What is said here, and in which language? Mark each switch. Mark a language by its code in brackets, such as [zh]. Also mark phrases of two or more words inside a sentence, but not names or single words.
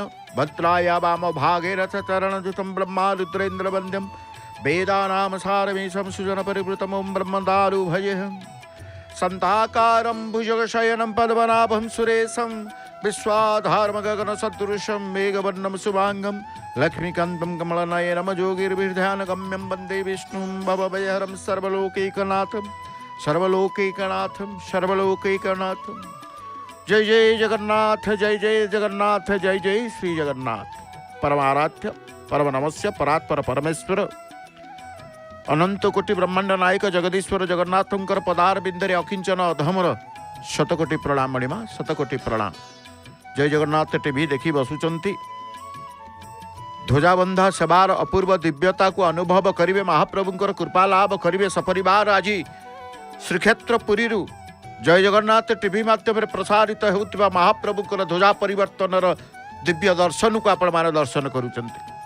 [sa] भद्राया वामभागे रथचरणयुतं ब्रह्मारुद्रेन्द्रवन्द्यं वेदानां सारमेशं सुजनपरिवृतमं ब्रह्मदारुभयेऽहं संताकारं भुजगशयनं पद्मनाभं सुरेशं विश्वाधारमगगनसदृशं मेघवर्णं शुभांगं लक्ष्मीकान्तं कमलनयनं योगिर्भिर्ध्यानगम्यं वन्दे विष्णुं भवभयहरं सर्वलोकैकनाथं सर्वलोकैकनाथं सर्वलोकैकनाथं। जय जय जगन्नाथ जय जय जगन्नाथ जय जय श्री जगन्नाथ। [or] ପରମାରାଧ୍ୟ ପରମ ନମସ୍ୟ ପରାତ୍ପର ପରମେଶ୍ୱର ଅନନ୍ତ କୋଟି ବ୍ରହ୍ମାଣ୍ଡ ନାୟକ ଜଗଦୀଶ୍ୱର ଜଗନ୍ନାଥଙ୍କର ପଦାର ବିନ୍ଦରେ ଅକିଞ୍ଚନ ଅଧମର ଶତକୋଟି ପ୍ରଣାମ ମଣିମା ଶତକୋଟି ପ୍ରଣାମ। ଜୟ ଜଗନ୍ନାଥ ଟିଭି ଦେଖି ବସୁଛନ୍ତି ଧ୍ୱଜାବନ୍ଧା ସେବାର ଅପୂର୍ବ ଦିବ୍ୟତା କୁ ଅନୁଭବ କରିବେ ମହାପ୍ରଭୁଙ୍କର କୃପା ଲାଭ କରିବେ ସପରିବାର ଆଜି ଶ୍ରୀକ୍ଷେତ୍ର ପୁରୀ ଜୟ ଜଗନ୍ନାଥ ଟିଭି ମାଧ୍ୟମ ପ୍ରସାରିତ ହେଉଥିବା ମହାପ୍ରଭୁଙ୍କର ଧ୍ୱଜା ପରିବର୍ତ୍ତନର ଦିବ୍ୟ ଦର୍ଶନ କୁ ଆପଣ ମାନେ ଦର୍ଶନ କରୁଛନ୍ତି।